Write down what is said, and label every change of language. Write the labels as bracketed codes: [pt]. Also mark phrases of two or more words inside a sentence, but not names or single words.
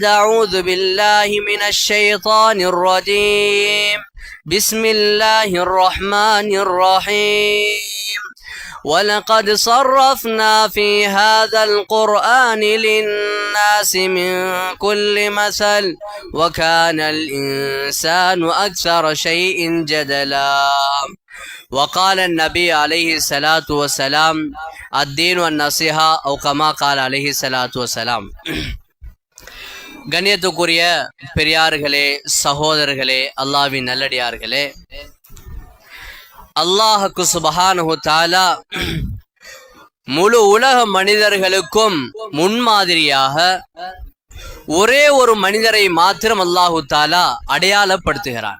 [ar] أعوذ بالله من الشيطان الرجيم بسم الله الرحمن الرحيم ولقد صرفنا في هذا القرآن للناس من كل مثل وكان الإنسان أكثر شيء جدلا وقال النبي عليه الصلاة والسلام الدين والنصيحة أو كما قال عليه الصلاة والسلام. [ta] கண்ணியத்துக்குரிய பெரியார்களே, சகோதரர்களே, அல்லாஹ்வின் நல்லடியார்களே, அல்லாஹ்வுக்கு [ar] سبحانه وتعالى [ta] முழு உலக மனிதர்களுக்கும் முன்மாதிரியாக ஒரே ஒரு மனிதரை மாத்திரம் அல்லாஹு தஆலா அடையாளப்படுத்துகிறான்.